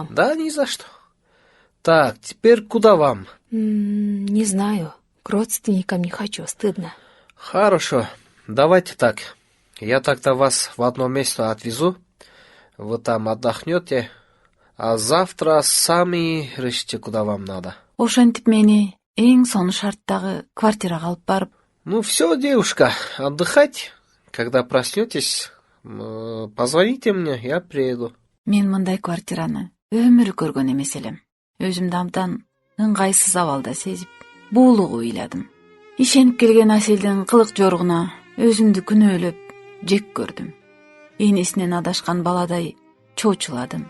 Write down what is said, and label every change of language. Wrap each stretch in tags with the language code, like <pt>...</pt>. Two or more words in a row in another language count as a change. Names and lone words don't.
<ru>Да, ни за что. Так, теперь куда вам? Не знаю. К родственникам не хочу, стыдно. Хорошо, давайте так. Я тогда вас в одно место отвезу. Вы там отдохнете, а завтра сами решите, куда вам надо.</ru> <ky>Ошентип мени эң сонун шарттагы квартирага алып барып:</ky> <ru>Ну все, девушка, отдыхать. Когда проснетесь, позвоните мне, я приеду.</ru> <ky>Мен мындай квартираны өмүрү көргөн эмес элем. Өзүмдү абдан ыңгайсыз абалда сезип, буулугу ыйладым. Ишенип келген Аселдин кылык жоргуна өзүмдү күнөөлөп жек көрдүм. Энесинен адашкан баладай чоочуладым.</ky>